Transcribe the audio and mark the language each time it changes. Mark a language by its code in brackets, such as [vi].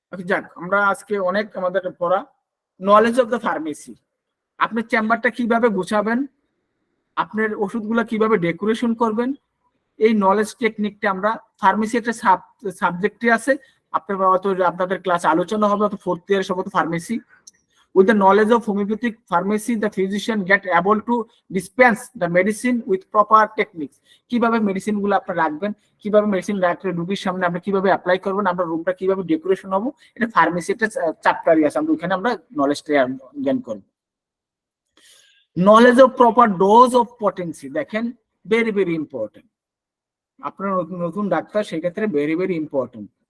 [bn] যাক, আমরা আজকে অনেক আমাদের পড়া [en] Knowledge of the pharmacy. [bn] আপনার চেম্বারটা কিভাবে গুছাবেন, আপনার ওষুধগুলো কিভাবে ডেকোরেশন করবেন, এই নলেজ টেকনিকটা আমরা ফার্মেসি একটা সাবজেক্টে আছে। আপনাদের ক্লাসে আলোচনা হবে 4th ইয়ার সম্ভবত pharmacy. [en] With the knowledge of homeopathic pharmacy, the physician get able to dispense the medicine with proper techniques. [bn] কিভাবে মেডিসিন গুলো আপনি রাখবেন, কিভাবে মেডিসিন রাখলে রোগীর সামনে আপনি কিভাবে অ্যাপ্লাই করবেন, আমরা রুমটা কিভাবে ডেকোরেশন হবো, এটা ফার্মেসি একটা চ্যাপ্টারই আছে, আমরা ওখানে আমরা নলেজটা জ্ঞান করব। [en] knowledge of proper dose of potency, [bn] দেখেন [en] Very very important. [bn] আপনার নতুন ডাক্তার, সেই ক্ষেত্রে ভেরি ভেরি ইম্পর্টেন্ট।